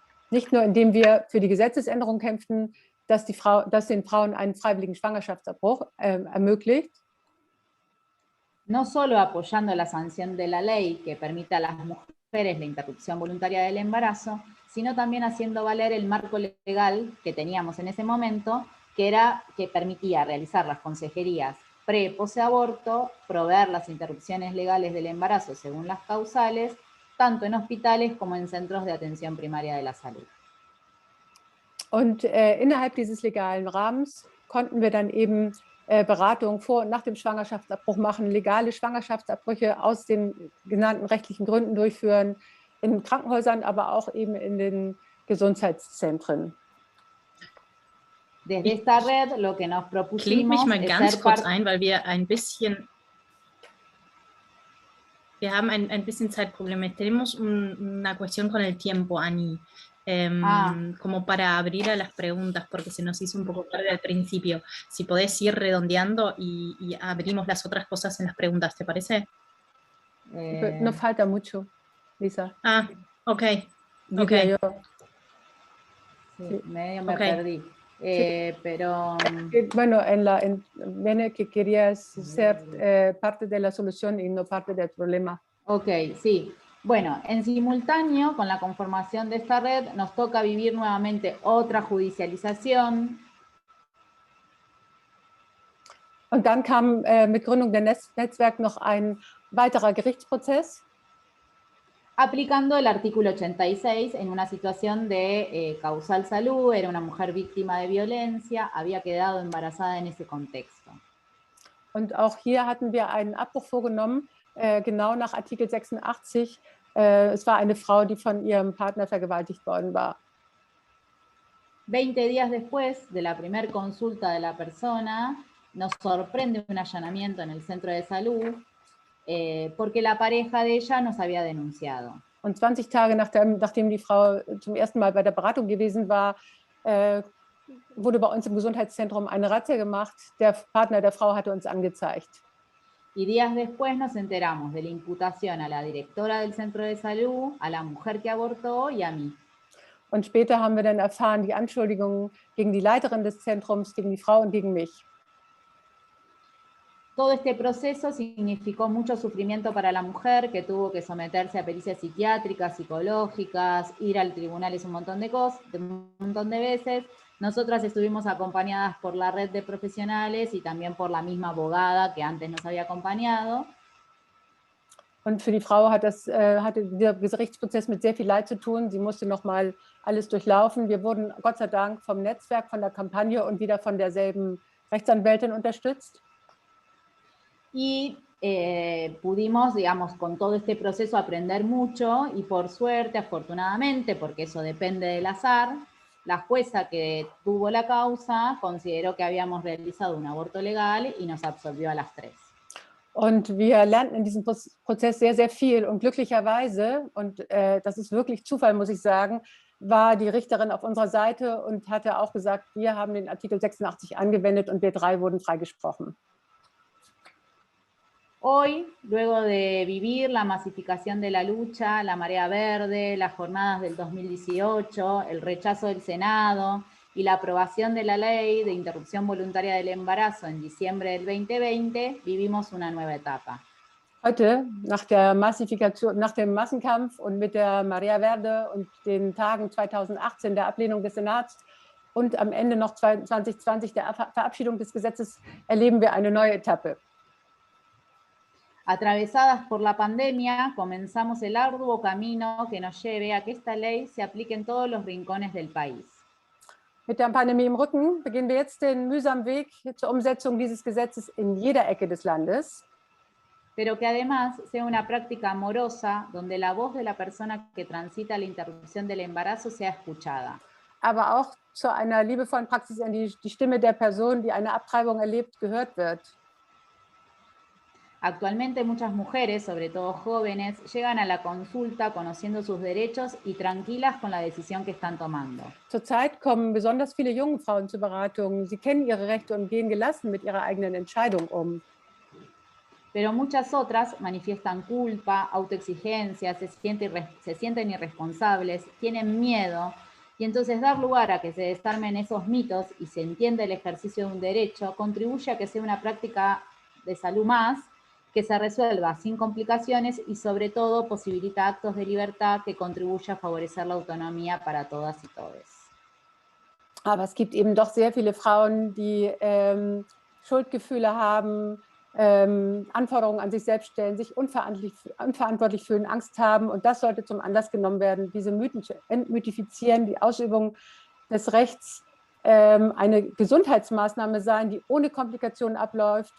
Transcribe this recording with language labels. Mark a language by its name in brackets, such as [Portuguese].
[German] Nicht nur, indem wir für die Gesetzesänderung kämpften, dass den Frauen einen freiwilligen Schwangerschaftsabbruch ermöglicht. [Spanish] No solo apoyando la sanción de la ley que permita a las mujeres la interrupción voluntaria del embarazo, sino también haciendo valer el marco legal que teníamos en ese momento, que permitía realizar las consejerías pre- y posaborto, proveer las interrupciones legales del embarazo según las causales, tanto en hospitales como en centros de atención primaria de la salud. [German] Und innerhalb dieses legalen Rahmens konnten wir dann eben Beratung vor und nach dem Schwangerschaftsabbruch machen, legale Schwangerschaftsabbrüche aus den genannten rechtlichen Gründen durchführen, in Krankenhäusern, aber auch eben in den Gesundheitszentren. [Spanish] Desde esta red lo que nos [German] Klingt [Spanish] propusimos [German] mich mal [Spanish] es [German] ganz [Spanish] ser [German] kurz [Spanish] parte... [German] ein, weil wir haben ein bisschen Zeitprobleme. [Spanish] Tenemos una cuestión con el tiempo, Ani, como para abrir a las preguntas, porque se nos hizo un poco tarde al principio. Si podés ir redondeando y abrimos las otras cosas en las preguntas, ¿te parece? No falta mucho, Lisa. Ah, ok. Diría yo. Sí, medio me Ok. perdí. Pero Bueno, Bene, que querías ser parte de la solución y no parte del problema. ok, sí. Bueno, en simultáneo con la conformación de esta red nos toca vivir nuevamente otra judicialización. [German] Und dann kam mit Gründung der Netzwerk noch ein weiterer Gerichtsprozess. [Spanish] Aplicando el artículo 86 en una situación de causal salud, era una mujer víctima de violencia, había quedado embarazada en ese contexto. [German] Und auch hier hatten wir einen Abbruch vorgenommen, genau nach Artikel 86. Es war eine Frau, die von ihrem Partner vergewaltigt worden war. [Spanish] 20 días después de la primer consulta de la persona, nos sorprende un allanamiento en el centro de salud, porque la pareja de ella nos había denunciado. [German] Und 20 Tage nachdem die Frau zum ersten Mal bei der Beratung gewesen war, wurde bei uns im Gesundheitszentrum eine Razzia gemacht. Der Partner der Frau hatte uns angezeigt. [Spanish] Y días después nos enteramos de la imputación a la directora del centro de salud, a la mujer que abortó y a mí. [German] Und später haben wir dann erfahren, die Anschuldigungen gegen die Leiterin des Zentrums, gegen die Frau und gegen mich. [Spanish] Todo este proceso significó mucho sufrimiento para la mujer, que tuvo que someterse a pericias psiquiátricas, psicológicas, ir al tribunal un montón de veces. Nosotras estuvimos acompañadas por la red de profesionales y también por la misma abogada que antes nos había acompañado. [German] Und für die Frau hatte dieser Gerichtsprozess mit sehr viel Leid zu tun. Sie musste nochmal alles durchlaufen. Wir wurden Gott sei Dank vom Netzwerk, von der Kampagne und wieder von derselben Rechtsanwältin unterstützt. [Spanish] Y pudimos, digamos, con todo este proceso aprender mucho y por suerte, afortunadamente, porque eso depende del azar, la jueza que tuvo la causa consideró que habíamos realizado un aborto legal y nos absolvió a las 3. [German] Und wir lernten in diesem Prozess sehr, sehr viel. Und glücklicherweise, und das ist wirklich Zufall, muss ich sagen, war die Richterin auf unserer Seite und hatte auch gesagt, wir haben den Artikel 86 angewendet und wir 3 wurden freigesprochen. [Spanish] Hoy, luego de vivir la masificación de la lucha, la marea verde, las jornadas del 2018, el rechazo del Senado y la aprobación de la ley de interrupción voluntaria del embarazo en diciembre del 2020, vivimos una nueva etapa. [German] Heute, nach dem Massenkampf und mit der Marea Verde und den Tagen 2018 der Ablehnung des Senats und am Ende noch 2020 der Verabschiedung des Gesetzes, erleben wir eine neue Etappe. [Spanish] Atravesadas por la pandemia, comenzamos el arduo camino que nos lleve a que esta ley se aplique en todos los rincones del país. [German] Mit der Pandemie im Rücken beginnen wir jetzt den mühsamen Weg zur Umsetzung dieses Gesetzes in jeder Ecke des Landes. [Spanish] Pero que además sea una práctica amorosa donde la voz de la persona que transita la interrupción del embarazo sea escuchada. [German] Aber auch zu einer liebevollen Praxis, in die Stimme der Person, die eine Abtreibung erlebt, gehört wird. [Spanish] Actualmente muchas mujeres, sobre todo jóvenes, llegan a la consulta conociendo sus derechos y tranquilas con la decisión que están tomando. [German] Zurzeit kommen besonders viele junge Frauen zur Beratung. Sie kennen ihre Rechte und gehen gelassen mit ihrer eigenen Entscheidung um. [Spanish] pero muchas otras manifiestan culpa, autoexigencia, se sienten irresponsables, tienen miedo, y entonces dar lugar a que se desarmen esos mitos y se entienda el ejercicio de un derecho contribuye a que sea una práctica de salud más, que se resuelva sin complicaciones y sobre todo posibilita actos de libertad que contribuyen a favorecer la autonomía para todas y todos. [German] Aber es gibt eben doch sehr viele Frauen, die Schuldgefühle haben, Anforderungen an sich selbst stellen, sich unverantwortlich fühlen, Angst haben. Und das sollte zum Anlass genommen werden, diese Mythen zu entmythifizieren, die Ausübung des Rechts eine Gesundheitsmaßnahme sein, die ohne Komplikationen abläuft.